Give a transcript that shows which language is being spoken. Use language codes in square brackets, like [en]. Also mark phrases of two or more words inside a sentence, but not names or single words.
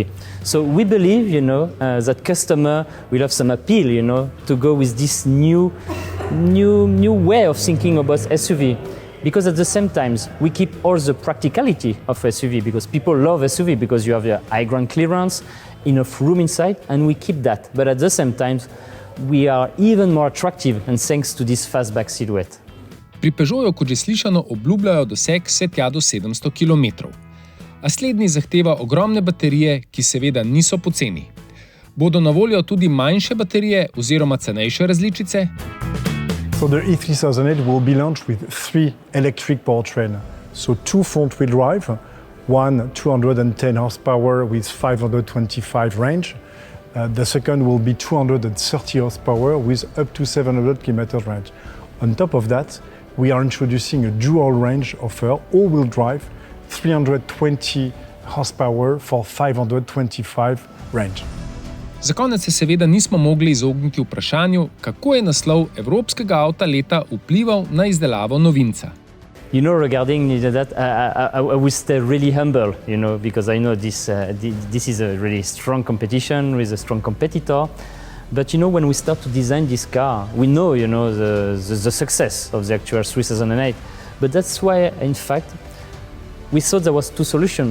[en] So we believe, that customer will have some appeal, to go with this new way of thinking about SUV. Because at the same time, we keep all the practicality of SUV, because people love SUV because you have the high ground clearance, enough room inside, and we keep that. But at the same time, we are even more attractive and thanks to this fastback silhouette. [sl] Pri Peugeotu, kot že slišano, obljubljajo doseg vse tja do 700 km. A slednji zahteva ogromne baterije, ki seveda niso poceni. Bodo na voljo tudi manjše baterije oziroma cenejše različice? [en] So the E3008 will be launched with 3 electric powertrain. So 2 front-wheel drive, one 210 horsepower with 525 range. The second will be 230 horsepower with up to 700 km range. On top of that, we are introducing a dual range offer, all-wheel drive, 320 horsepower for 525 range. [sl] Za konec se seveda nismo mogli izogniti vprašanju, kako je naslov evropskega avta leta vplival na izdelavo novinca. [en] Regarding that, I will stay really humble, because I know this is a really strong competition with a strong competitor. But when we start to design this car, we know, the success of the actual 3008. But that's why, in fact, we thought there was 2 solutions.